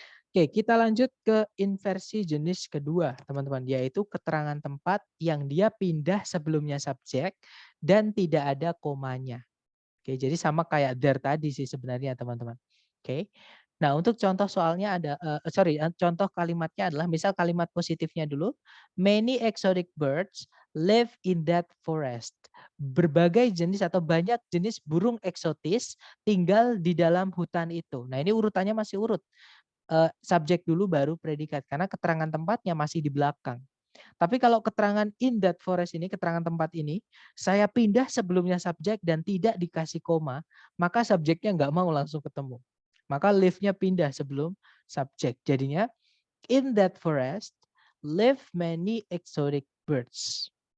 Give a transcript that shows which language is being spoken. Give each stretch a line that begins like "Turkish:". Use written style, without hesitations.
Indonesian: Oke, kita lanjut ke inversi jenis kedua, teman-teman, yaitu keterangan tempat yang dia pindah sebelumnya subjek dan tidak ada komanya. Oke, jadi sama kayak there tadi sih sebenarnya, teman-teman. Oke. Nah, untuk contoh soalnya ada contoh kalimatnya adalah misal kalimat positifnya dulu.
English: Many exotic birds live in that forest.
Indonesian: Berbagai jenis atau banyak jenis burung eksotis tinggal di dalam hutan itu. Nah, ini urutannya masih urut. Subjek dulu baru predikat karena keterangan tempatnya masih di belakang. Tapi kalau keterangan in that forest ini, keterangan tempat ini, saya pindah sebelumnya subjek dan tidak dikasih koma, maka subjeknya nggak mau langsung ketemu. Maka live-nya pindah sebelum subjek. Jadinya,
English: in that forest, live many exotic birds.